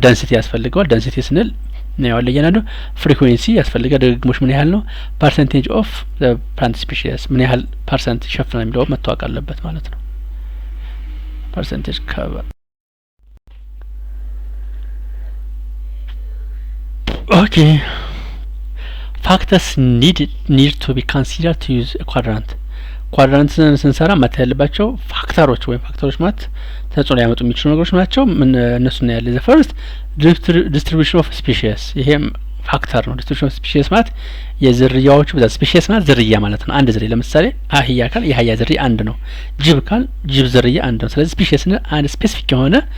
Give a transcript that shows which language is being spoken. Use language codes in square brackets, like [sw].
[am] ደንሲቲ ያስፈልገዋል። ደንሲቲ ስንል ነው ያለው እያንዳንዱ ፍሪኩዌንሲ ያስፈልጋል። ድግግሞሽ ምን ያህል ነው? ፐርሰንቴጅ ኦፍ ዘ ፕላንት ስፒሺስ ምን ያህል ፐርሰንት ይሸፍናል የሚለው መታወቅ አለበት ማለት ነው። ፐርሰንቴጅ ከቨር Okay. [en] Factors need to be considered to use a quadrant. [am] ኳድራንት ስንሰራ መታየት ያለባቸው ፋክተሮች ወይም ፋክተሮች ማለት ተጽዕኖ ሊያመጡ የሚችሉ ነገሮች ናቸው። ምን እነሱ ነው ያለ [en] ዘ ፈርስት ዲስትሪቢዩሽን ኦፍ ስፒሺስ [am] ይሄም ፋክተር ነው። ዲስትሪቢዩሽን ኦፍ ስፒሺስ ማለት የዝርያዎቹ ብዛት። ስፒሺስ ማለት ዝርያ ማለት ነው። አንድ ዝርያ ለምሳሌ አህያ ካል የአህያ ዝርያ አንድ ነው። ጅብ ካል ጅብ ዝርያ አንድ ነው። ስለዚህ ስፒሺስ ነው አንድ ስፔሲፊክ የሆነ